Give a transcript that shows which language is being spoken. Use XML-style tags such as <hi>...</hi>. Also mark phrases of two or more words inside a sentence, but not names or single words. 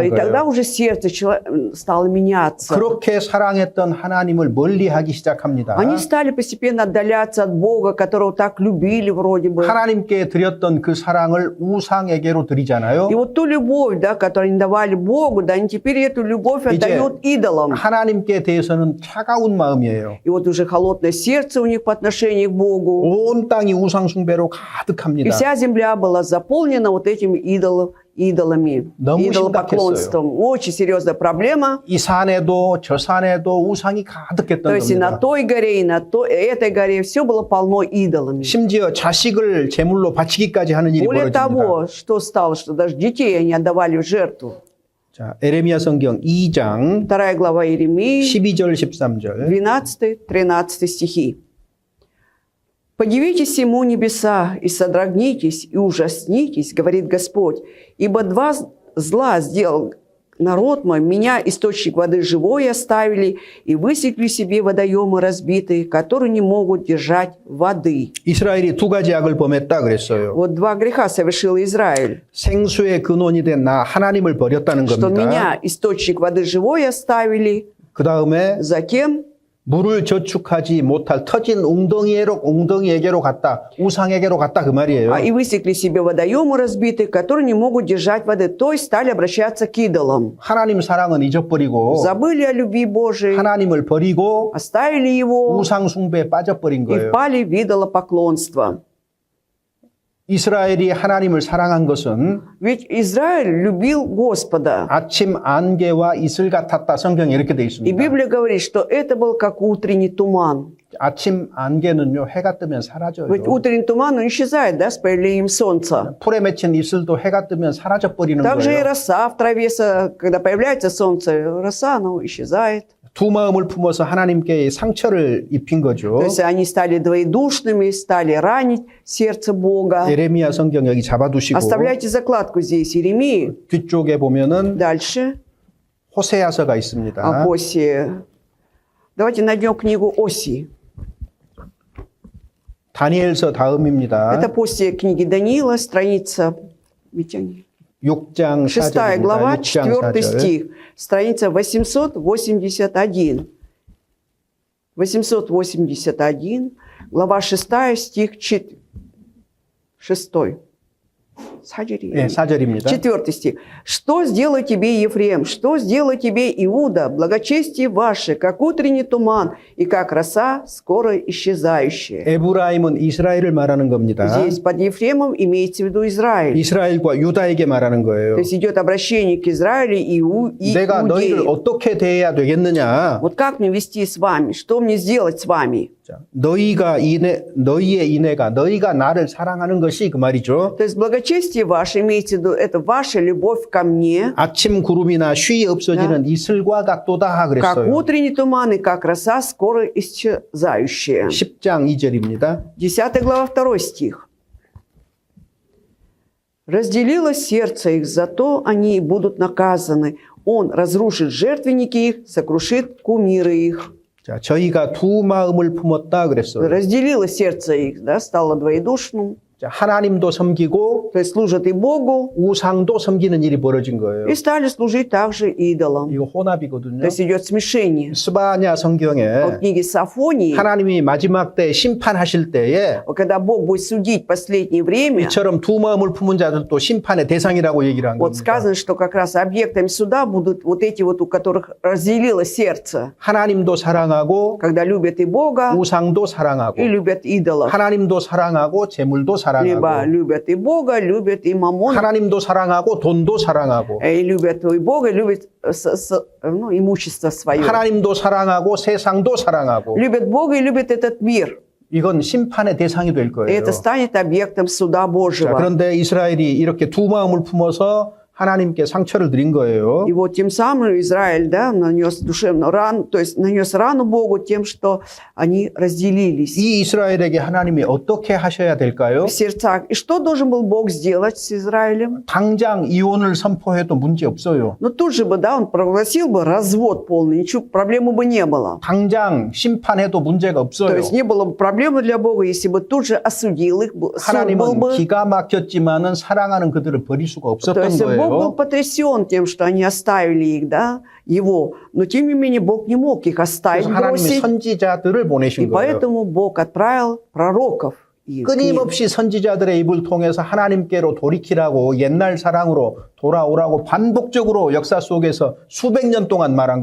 <ru>и тогда</ru> <ko>거예요.</ko> <ru>уже сердце стало меняться.</ru> <ko>그렇게 사랑했던 하나님을 멀리하기 시작합니다.</ko> <ru>Они стали постепенно отдаляться от Бога, которого так любили вроде бы.</ru> <ko>하나님께 드렸던 그 사랑을 우상에게로 드리잖아요.</ko> <ru>И вот ту любовь, да, которую они давали Богу, да, они теперь эту любовь отдают идолам.</ru> <ko>하나님께 대해서는 차가운 마음이에요.</ko> <ru>И вот уже холодное сердце у них по отношению к Богу.</ru> <ko>온 땅이 우상 숭배로</ko> <ru>И</ru> <ko>가득합니다.</ko> <ru>вся земля была заполнена вот этими идолами,</ru> <ko>너무</ko> <ru>идолопоклонством. Очень серьезная проблема.</ru> <ko>이 산에도 저 산에도 우상이 가득했던</ko> <ru>То есть и на</ru> <ko>겁니다.</ko> <ru>той горе, и на этой горе все было полно идолами.</ru> <ko>심지어 자식을 제물로 바치기까지 하는 일이</ko> <ru>Более</ru> <ko>벌어집니다.</ko> <ru>того, что стало, что даже детей они отдавали в жертву.</ru> <ko>자, 에레미야 성경 2장</ko> <ru>2 глава Иеремии,</ru> <ko>12절 13절.</ko> <ru>12-13 стихи. «Подивитесь ему небеса, и содрогнитесь, и ужаснитесь, говорит Господь, ибо два зла сделал народ мой, меня, источник воды живой, оставили, и высекли себе водоемы разбитые, которые не могут держать воды».</ru> <ko>이스라엘이 두 가지 악을 범했다 그랬어요.</ko> <ru>Вот два греха совершил Израиль.</ru> <ko>생수의 근원이 된 나 하나님을 버렸다는</ko> <ru>Что</ru> <ko>겁니다.</ko> <ru>меня, источник воды живой, оставили,</ru> <ko>그 다음에</ko> <ru>затем</ru> <ko>물을 저축하지 못할 터진 웅덩이에게로 갔다. 우상에게로 갔다 그 말이에요.</ko> <ru>и высекли себе водоемы разбитые, которые не могут держать воды, то есть стали обращаться к идолам.</ru> <ko>하나님 사랑은 잊어버리고</ko> <ru>Забыли о любви Божией,</ru> <ko>하나님을 버리고</ko> <ru>оставили его</ru> <ko>우상 숭배에 빠져버린</ko> <ru>и</ru> <ko>거예요.</ko> <ru>впали в идолопоклонство.</ru> <ko>이스라엘이 하나님을 사랑한 것은</ko> <ru>Ведь Израиль любил Господа.</ru> <ko>아침 안개와 이슬 같았다. 성경에 이렇게 돼</ko> <ru>И</ru> <ko>있습니다.</ko> <ru>Библия говорит, что это был как утренний туман.</ru> <ko>아침 안개는요 해가 뜨면 사라져요.</ko> <ru>Ведь утренний туман, он исчезает, да, с появлением солнца.</ru> <ko>풀에 맺힌 이슬도 해가 뜨면 사라져 버리는</ko> <ru>Также и</ru> <ko>거예요.</ko> <ru>роса в траве, когда появляется солнце, роса, она исчезает.</ru> <ko>두 마음을 품어서 하나님께 상처를 입힌 거죠.</ko> <ru>То есть они стали двоедушными, стали ранить сердце Бога.</ru> <ko>예레미야 성경 여기 잡아두시고</ko> <ru>Оставляйте закладку здесь, Иеремии.</ru> <ko>뒤쪽에 보면은</ko> <ru>Дальше,</ru> <ko>호세아서가 있습니다.</ko> <ru>об Осии. Давайте найдем книгу Осии.</ru> <ko>다니엘서 다음입니다.</ko> <ru>Это после книги Даниила, страница</ru> <ko>6장</ko> <ru>6</ru> <ko>4절입니다.</ko> <ru>глава,</ru> <ko>6장</ko> <ru>4</ru> <ko>4절.</ko> <ru>стих, страница 881. 881, глава 6, стих 6.</ru> <ko>네, 4절입니다.</ko> <ru>4 стих. «Что сделаю тебе, Ефрем? Что сделаю тебе, Иуда? Благочестие ваше, как утренний туман, и как роса, скоро исчезающая».</ru> <ko>에브라임은 이스라엘을 말하는 겁니다.</ko> <ru>Здесь под Ефремом имеется в виду Израиль.</ru> <ko>이스라엘과 유다에게 말하는 거예요.</ko> <ru>То есть идет обращение к Израилю и</ru> <ko>내가 너희를</ko> <ru>Иудею.</ru> <ko>어떻게 대해야 되겠느냐?</ko> <ru>Вот как мне вести с вами? Что мне сделать с вами?</ru> <ko>자, 너희의 인애가 너희가 나를 사랑하는 것이 그 말이죠.</ko> <ru>То есть благочестие ваше, имеется в виду, это ваша любовь ко мне,</ru> <ko>아침 구름이나 쉬이 없어지는 이슬과 같도다</ko> <ru>как</ru> <ko>그랬어요.</ko> <ru>утренний туман и как роса, скоро исчезающая.</ru> <ko>10장 2절입니다.</ko> <ru>10 глава, 2 стих. «Разделило сердце их, зато они будут наказаны. Он разрушит жертвенники их, сокрушит кумиры их».</ru> <ko>자, 저희가 두 마음을 품었다 그랬어요.</ko> <ru>Разделило сердце их, да, стало двоедушным.</ru> <ko>자, 하나님도 섬기고</ko> <ru>То есть служат и Богу,</ru> <ko>우상도 섬기는 일이 벌어진 거예요.</ko> <ru>и стали служить также идолам.</ru> <ko>이거 혼합이거든요.</ko> <ru>То есть идет смешение.</ru> <ko>스바냐</ko> <ru>А в</ru> <ko>성경에</ko> <ru>книге Сафонии,</ru> <ko>하나님이 마지막 때 심판하실 때에</ko> <ru>когда Бог будет судить последнее время,</ru> <ko>이처럼 두 마음을 품은 자들도 심판의 대상이라고 얘기를 한</ko> <ru>вот</ru> <ko>겁니다.</ko> <ru>сказано, что как раз объектами суда будут вот эти вот, у которых разделило сердце,</ru> <ko>하나님도 사랑하고</ko> <ru>когда любят и Бога,</ru> <ko>우상도 사랑하고</ko> <ru>и любят идолов.</ru> <ko>하나님도 사랑하고 재물도</ko> <ru>Либо</ru> <ko>사랑하고</ko> <ru>любят и Бога, любят и мамон,</ru> <ko>하나님도 사랑하고 돈도 사랑하고</ko> <ru>и любят и Бога, любят имущество свое.</ru> <ko>하나님도 사랑하고 세상도 사랑하고</ko> <ru>Любят Бога и любят этот мир.</ru> <ko>이건 심판의 대상이 될</ko> <ru>И</ru> <ko>거예요.</ko> <ru>это станет объектом суда</ru> <ko>자,</ko> <ru>Божьего.</ru> <ko>그런데 이스라엘이 이렇게 두 마음을 품어서 하나님께 상처를 드린 거예요.</ko> <ru>И вот тем самым Израиль, да, нанес душевную рану, то есть нанес рану Богу тем, что они разделились</ru> <ko>이 이스라엘에게 하나님이 어떻게 하셔야 될까요?</ko> <ru>в сердцах. И что должен был Бог сделать с Израилем?</ru> <ko>당장 이혼을 선포해도 문제 없어요.</ko> <ru>Ну тут же бы, да, он провозгласил бы развод полный, ничего, проблемы бы не было.</ru> <ko>당장 심판해도 문제가</ko> <ru>То</ru> <ko>없어요.</ko> <ru>есть не было бы проблемы для Бога, если бы тут же осудил их, суд был</ru> <ko>하나님은</ko> <ru>бы.</ru> <ko>기가 막혔지만은 사랑하는 그들을 버릴 수가</ko> <ru>То</ru> <ko>없었던</ko> <ru>есть Бог был</ru> <ko>거예요.</ko> <ru>потрясен тем, что они оставили их, да, его. Но тем не менее Бог не мог их оставить,</ru> <ko>그래서 하나님이</ko> <ru>бросить.</ru> <ko>선지자들을</ko> <ru>И</ru> <ko>보내신 거예요.</ko> <ru>поэтому Бог отправил пророков. их к ним.</ru> <ko>끊임없이 선지자들의 입을 통해서 하나님께로 돌이키라고 옛날 사랑으로 돌아오라고 반복적으로 역사 속에서 수백 년 동안 말한</ko>